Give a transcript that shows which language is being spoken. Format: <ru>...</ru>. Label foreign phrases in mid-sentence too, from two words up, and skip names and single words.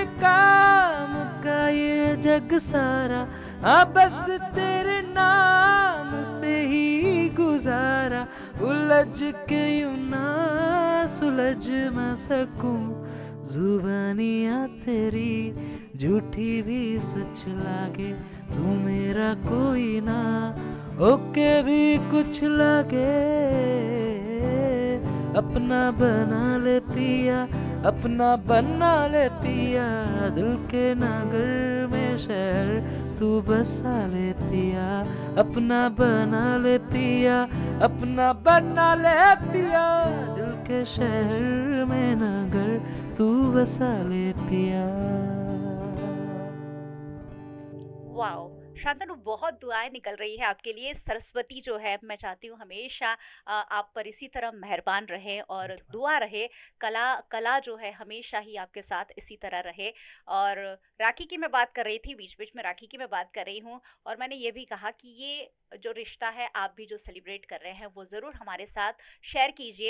<hi>काम का ये जग सारा, हाँ बस तेरे नाम से ही गुजारा, उलझ के यूं ना सुलझ मैं सकूं, जुबानियाँ तेरी झूठी भी सच लागे, तू मेरा कोई ना होके भी कुछ लगे, अपना बना ले पिया, अपना बना ले पिया, दिल के नगर में शहर तू बसा ले पिया, अपना बना ले पिया, अपना बना ले पिया, दिल के शहर में नगर तू बसा ले पिया। वाओ, शांतनु, बहुत दुआएं निकल रही है आपके लिए। सरस्वती जो है, मैं चाहती हूँ हमेशा आप पर इसी तरह मेहरबान रहे और दुआ रहे, कला जो है हमेशा ही आपके साथ इसी तरह रहे। और राखी की मैं बात कर रही थी, बीच बीच में राखी की मैं बात कर रही हूँ, और मैंने ये भी कहा कि ये जो रिश्ता है आप भी जो सेलिब्रेट कर रहे हैं वो ज़रूर हमारे साथ शेयर कीजिए।</hi>